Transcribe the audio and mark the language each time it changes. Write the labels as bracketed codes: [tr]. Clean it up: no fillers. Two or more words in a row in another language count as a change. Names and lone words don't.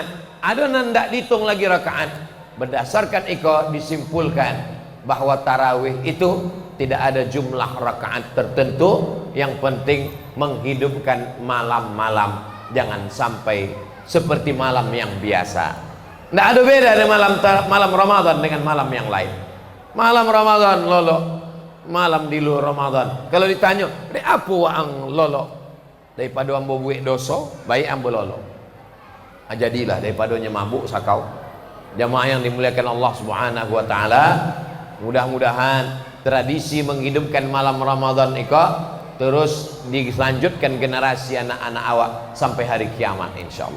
[id] Ada yang tidak dihitung lagi rakaat. Berdasarkan itu disimpulkan bahwa tarawih itu tidak ada jumlah rakaat tertentu. Yang penting menghidupkan malam-malam, jangan sampai seperti malam yang biasa. Tidak ada beda dengan malam Ramadan dengan malam yang lain. Malam Ramadan lolo, malam di luar Ramadan. Kalau ditanya, [min] "Dek apa ang lolo?" Daripada ambo buik dosa, baik ambo lolo. [id] Jadilah daripada mabuk sakau. Jamaah yang dimuliakan Allah [ar] Subhanahu wa taala, [id] mudah-mudahan tradisi menghidupkan malam Ramadan itu terus dilanjutkan generasi anak-anak awak sampai hari kiamat insyaallah.